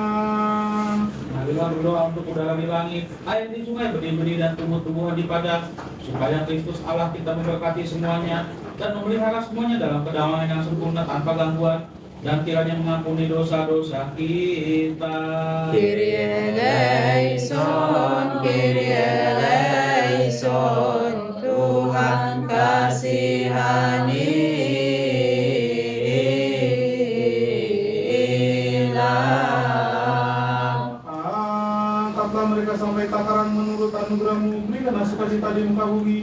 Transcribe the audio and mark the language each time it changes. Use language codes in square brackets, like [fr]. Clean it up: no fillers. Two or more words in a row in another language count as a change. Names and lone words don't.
[id] Marilah berdoa untuk udara di langit, air di sungai, benih-benih, dan tumbuh-tumbuhan di padang, supaya Kristus Allah kita memberkati semuanya, dan memelihara semuanya dalam kedamaian yang sempurna tanpa gangguan, dan kiranya mengampuni dosa-dosa kita. [el] Kyrie eleison, Kyrie eleison, [id] Tuhan kasihanilah. Angkatlah mereka sampai takaran menurut anugerah-Mu, berikanlah sukacita di muka bumi.